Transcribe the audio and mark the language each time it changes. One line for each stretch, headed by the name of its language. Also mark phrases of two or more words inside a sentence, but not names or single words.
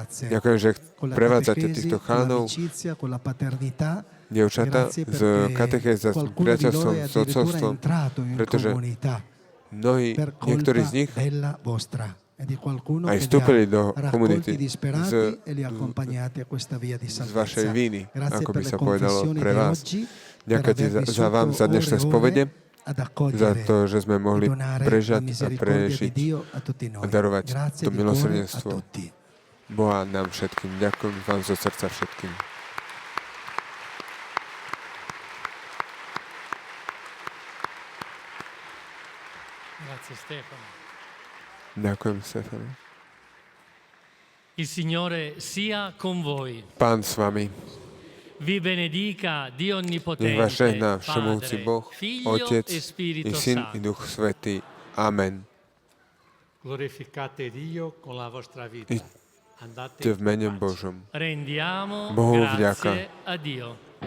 Slovak: Ďakujem, že prevádzate týchto chánov, dievčatá z katechéza, s priateľstvom, s otcovstvom, pretože niektorí z nich aj vstúpili do komunity z vašej víny, ako by sa povedalo pre vás. Ďakujem za vám za dnešné spovede, za to, že sme mohli prežať a prežiť a darovať to milosrdenstvo Boha nám všetkým. Ďakujem vám zo srdca všetkým.
Italian: Grazie Stefano.
Slovak: Ďakujem, Stefano.
Italian: Il Signore sia con voi.
Slovak: Pán s vami.
Italian: Vi benedica Dio Onnipotente,
Slovak: Nech vás žehná všemovúci Boh,
Italian: Figlio
Slovak: Otec
Italian: e Spirito
Slovak: i Syn
Italian: Santo.
Slovak: i Duch Svätý. Amen.
Italian: Glorificate Dio con la vostra vita. Andate
Slovak: v mene Božom.
Italian: Rendiamo
Slovak: Bohu
Italian: grazie
Slovak: vďaka.
Italian: a Dio.